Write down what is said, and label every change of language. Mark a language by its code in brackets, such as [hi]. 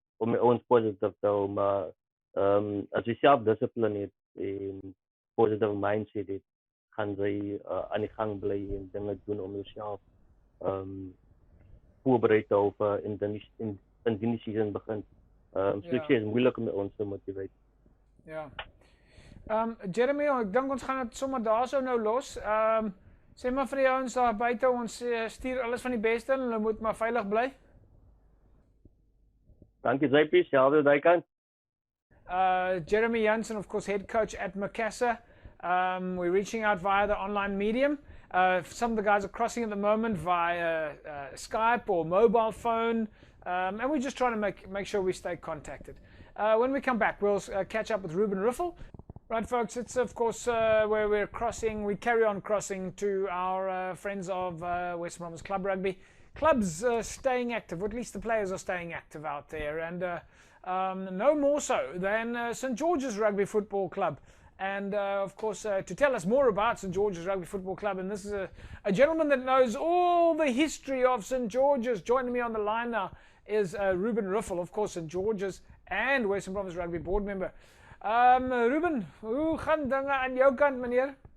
[af] Om my ouens positief te hou, maar as jy self-discipline het en [en] positive mindset [af] het, gaan jy aan die gang bly en dinge doen om jouself voorbereid te hou indien die season begin. Selectie is moeilik om ons te motivate. Ja. Jeremy, ek dink ons gaan dit sommer daarso nou los. Sê maar vir die ouens daar buite, ons stuur alles van die beste en hulle moet maar veilig bly. Dankie JP, selfde daai kant. [en] Jeremy Jansen, of course, head coach at Macassar. We're reaching out via the online medium. Some of the guys are crossing at the moment via Skype or mobile phone, and we're just trying to make sure we stay contacted. When we come back, we'll catch up with Ruben Riffel. Right, folks, it's of course where we're crossing, we carry on crossing to our friends of West Bromwich Club Rugby. Clubs staying active, or at least the players are staying active out there, and no more so than St George's Rugby Football Club. And of course, to tell us more about St George's Rugby Football Club, and this is a gentleman that knows all the history of St George's. Joining me on the line now is Ruben Riffel, of course, St George's and Western Province Rugby board member. [af] Ruben, hoe gaan dinge aan jou kant, meneer?